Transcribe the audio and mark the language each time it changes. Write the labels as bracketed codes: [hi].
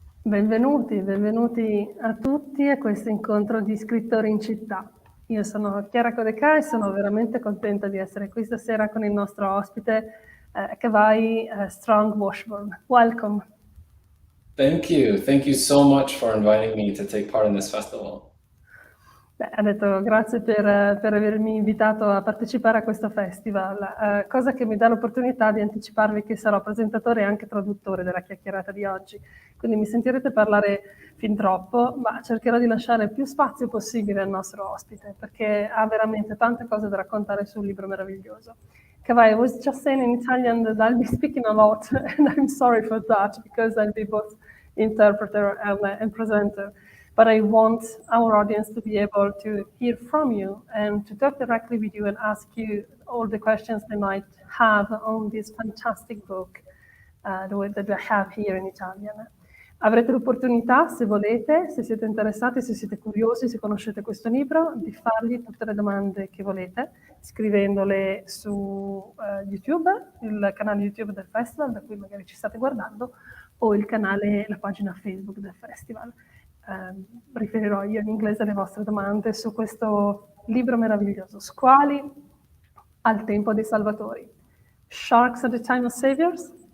[it] Benvenuti a tutti a questo incontro di scrittori in città. Io sono Chiara Codecà e sono veramente contenta di essere qui stasera con il nostro ospite Kawai Strong Washburn. [en] Welcome. Thank you. Thank you so much for inviting me to take part in this festival. [it] Ha detto grazie per avermi invitato a partecipare a questo festival, cosa che mi dà l'opportunità di anticiparvi che sarò presentatore e anche traduttore della chiacchierata di oggi. Quindi mi sentirete parlare fin troppo, ma cercherò di lasciare il più spazio possibile al nostro ospite, perché ha veramente tante cose da raccontare sul libro meraviglioso. [en] Kawai, I was just saying in Italian that I'll be speaking a lot, and I'm sorry for that, because I'll be both interpreter and presenter. But I want our audience to be able to hear from you and to talk directly with you and ask you all the questions they might have on this fantastic book that we have here in Italian. [it] Avrete l'opportunità, se volete, se siete interessati, se siete curiosi, se conoscete questo libro, di fargli tutte le domande che volete, scrivendole su YouTube, il canale YouTube del festival, da cui magari ci state guardando, o il canale, la pagina Facebook del festival. Riferirò io in inglese alle vostre domande su questo libro meraviglioso, Squali al tempo dei salvatori. [en] Sharks at the time of saviors?